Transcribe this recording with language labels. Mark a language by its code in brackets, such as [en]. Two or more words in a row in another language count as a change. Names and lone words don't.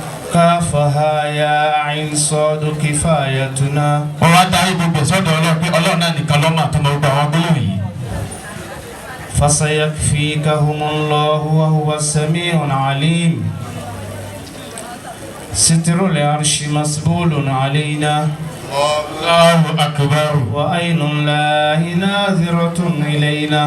[ar] كافها يا عين صاد كفايتنا. [yo] wọ́n wá darí gbogbo sọ́dọ̀ Ọlọ́run pé Ọlọ́run náà nìkan ló máa tó máa gba àwọn gbólóhùn yìí. [ar] فسيكفيكهم الله وهو السميع العليم. ستر العرش مسبول علينا. الله أكبر. وعين الله ناظرة إلينا.